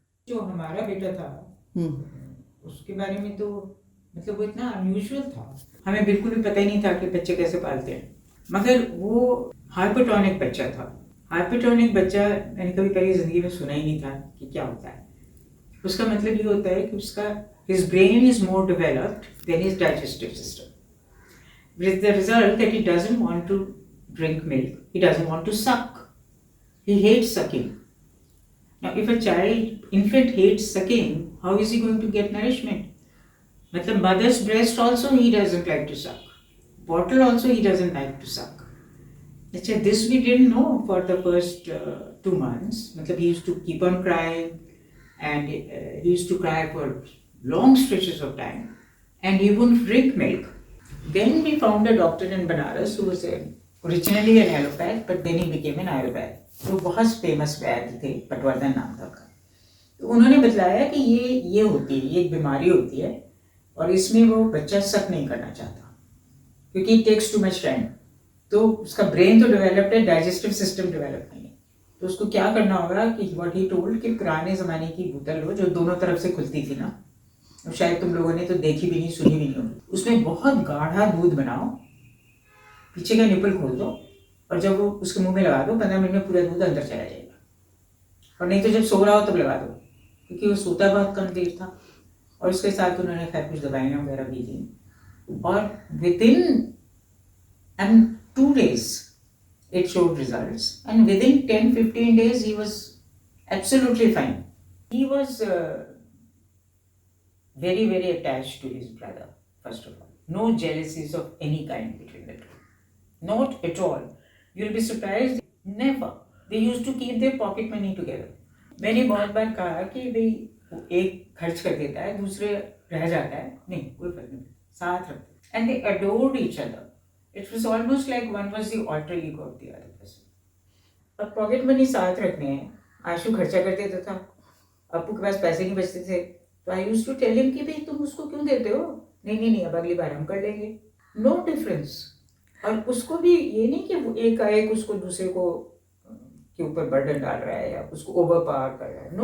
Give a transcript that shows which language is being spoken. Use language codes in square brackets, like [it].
[hi] जो हमारा बेटा था उसके बारे में तो मतलब वो इतना अनयूजुअल था, हमें बिल्कुल भी पता ही नहीं था कि बच्चे कैसे पालते हैं। मगर वो हाइपोटोनिक बच्चा था। हाइपोटोनिक बच्चा मैंने कभी पहले ज़िंदगी में सुना ही नहीं था कि क्या होता है। उसका मतलब ये होता है कि उसका [en] his brain is more developed than his digestive system, with the result that he doesn't want to drink milk, he doesn't want to suck, he hates sucking. Now if a infant hates sucking, how is he going to get nourishment? मतलब mother's breast also he doesn't like to suck, bottle also he doesn't like to suck. अच्छा, this we didn't know for the first 2 months. मतलब he used to keep on crying, and he used to cry for long stretches of time, and he wouldn't drink milk. Then we found a doctor in Banaras who was originally an allopath, but then he became an Ayurved. [hi] वो बहुत famous वैद्य थे, पटवर्धन नाम था उनका। तो उन्होंने बताया कि ये होती है, ये एक बीमारी होती है, और इसमें वो बच्चा सक नहीं करना चाहता क्योंकि [en] It takes too much time. [hi] तो उसका ब्रेन तो डेवलप्ड है, डाइजेस्टिव सिस्टम डेवलप नहीं है। तो उसको क्या करना होगा कि [en] what he told [hi] कि पुराने ज़माने की बोतल हो जो दोनों तरफ से खुलती थी ना, और शायद तुम लोगों ने तो देखी भी नहीं, सुनी भी नहीं होगी। उसमें बहुत गाढ़ा दूध बनाओ, पीछे का निपल खोल दो, और जब वो उसके मुंह में लगा दो 15 मिनट में पूरा दूध अंदर चला जाएगा। और नहीं तो जब सो रहा हो तब लगा दो, क्योंकि वो सोता बहुत कम देर था। और उसके साथ उन्होंने खैर कुछ दवाइयाँ वगैरह भी दी, [en] और within 2 days it showed results, and within 10-15 days he was absolutely fine. He was very, very attached to his brother, first of all. No jealousies of any kind between the two. Not at all. You'll be surprised. Never. They used to keep their pocket money together. [hi] मैंने बहुत बार कहा कि भाई एक खर्च कर देता है, दूसरे रह जाता है, नहीं कोई फर्क नहीं, साथ रखते। [en] And they adored each other. It was almost like one was the alter ego of the other person. [hi] अब पॉकेट मनी साथ रखने हैं, आशु खर्चा कर देता था, अप्पू के पास पैसे नहीं बचते थे, तो [en] I used to tell him [hi] कि भाई तुम उसको क्यों देते हो? नहीं, अब अगली बार हम कर लेंगे। [en] No difference. [hi] और उसको भी ये नहीं कि वो एक उसको दूसरे को के ऊपर बर्डन डाल रहा है या उसको ओवर पावर कर रहा है।